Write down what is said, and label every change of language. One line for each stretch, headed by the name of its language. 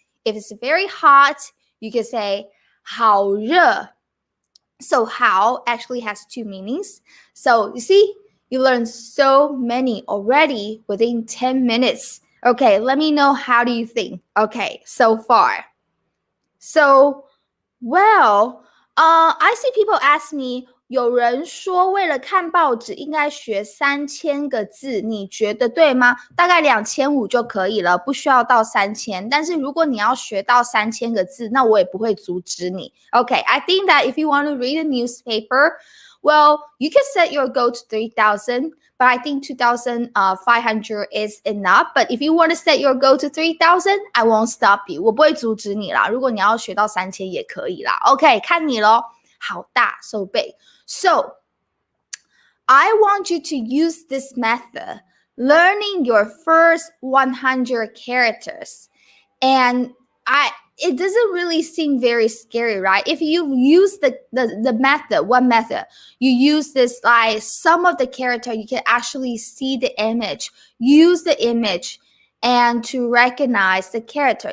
English: If it's very hot, you can say 好热. So 好 actually has two meanings. So you see, you learned so many already within 10 minutes. Okay, let me know, how do you think? Okay, so far. So, well, I see people ask me,
Chinese: 有人说为了看报纸应该学3000个字，你觉得对吗？大概2500就可以了，不需要到3000。但是如果你要学到3000个字，那我也不会阻止你。
English: Okay, I think that if you want to read a newspaper, well, you can set your goal to 3,000, but I think 2,500 is enough. But if you want to set your goal to 3,000, I won't stop you.
Chinese: 我不会阻止你啦。如果你要学到3000也可以啦。 Okay, 看你咯。好大
English: so big. So, I want you to use this method, learning your first 100 characters. And it doesn't really seem very scary, right? If you use the method, one method, you use this, like some of the character, you can actually see the image, use the image and to recognize the character.